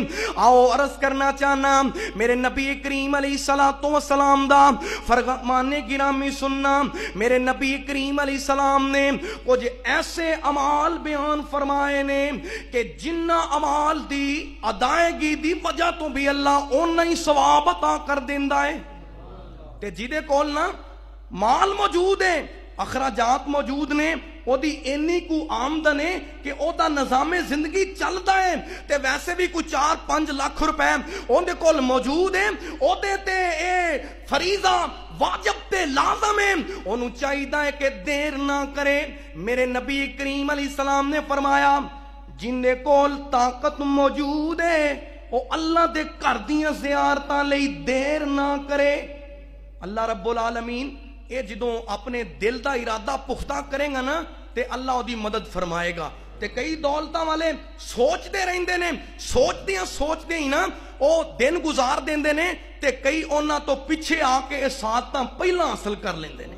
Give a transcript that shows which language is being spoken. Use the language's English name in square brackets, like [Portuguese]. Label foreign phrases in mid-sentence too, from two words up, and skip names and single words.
[Punjabi] آؤ عرض کرنا چاہنا میرے نبی کریم [Arabic] علیہ السلام [Punjabi] دا فرمان گرامی سننا. میرے نبی کریم [Arabic] علیہ السلام [Punjabi] نے کچھ ایسے اعمال بیان فرمائے نے کہ جنہ اعمال دی ادائیگی دی وجہ تو بھی اللہ اونہ ہی ثواب عطا کر دیندا ہے. تے جیدے کول نا مال موجود ہے, اخراجات موجود نے, اودی اینی کو آمدن ہے کہ اودا نظامِ زندگی چلتا ہے، تے ویسے بھی کوئی 4-5 لاکھ روپے اودے کول موجود ہے، اودے تے اے فریضہ واجب تے لازم ہے، اونوں چاہیدا ہے کہ دیر نہ کرے. میرے نبی کریم علیہ السلام نے فرمایا جیندے کول طاقت موجود ہے وہ اللہ دے گھر دیاں زیارتاں لئی دیر نہ کرے. [Arabic] اللہ رب العالمین [Punjabi] یہ جدوں اپنے دل دا ارادہ پختہ کرے گا نا تے اللہ اودی مدد فرمائے گا. تے کئی دولتاں والے سوچتے رہندے نے، سوچتے ہی نا وہ دن گزار دیندے نے، تے کئی انہاں تو پچھے آکے یہ سعادتاں پہلا حاصل کر لیندے نے.